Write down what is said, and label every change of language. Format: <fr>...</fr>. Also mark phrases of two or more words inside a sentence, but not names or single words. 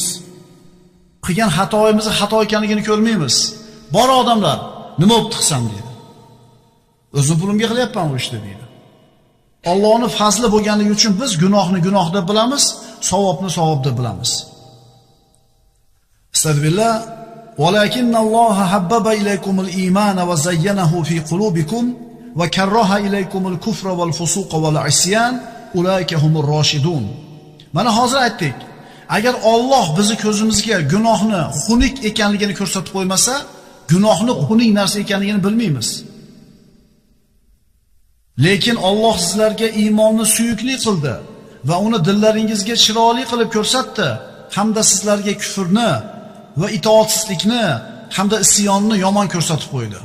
<uz>Qilgan xatoyimizni xato ekanligini ko'rmaymiz. Bor odamlar, nima bo'lib qilsam deydi. O'zim pulimga qilyapman bu ishni deydi. Allohning fazli bo'lganligi uchun biz gunohni deb bilamiz, savobni savob deb bilamiz. Astagfirullah.</uz> <ar>وَلَكِنَّ اللَّهَ حَبَّبَ إِلَيْكُمُ الْإِيمَانَ وَزَيَّنَهُ فِي قُلُوبِكُمْ وَكَرَّهَ إِلَيْكُمُ الْكُفْرَ وَالْفُسُوقَ وَالْعِصْيَانَ أُولَئِكَ هُمُ الرَّاشِدُونَ.</ar> <uz>Mana hozir aytdik. Agar Alloh bizni ko'zimizga gunohni xunuk ekanligini ko'rsatib qo'ymasa, gunohni xunuk narsa ekanligini bilmaymiz. Lekin Alloh sizlarga iymonni suyukli qildi va uni dillaringizga chiroyli qilib ko'rsatdi, hamda sizlarga kufrni va itoatsizlikni hamda isyonni yomon ko'rsatib qo'ydi.</uz>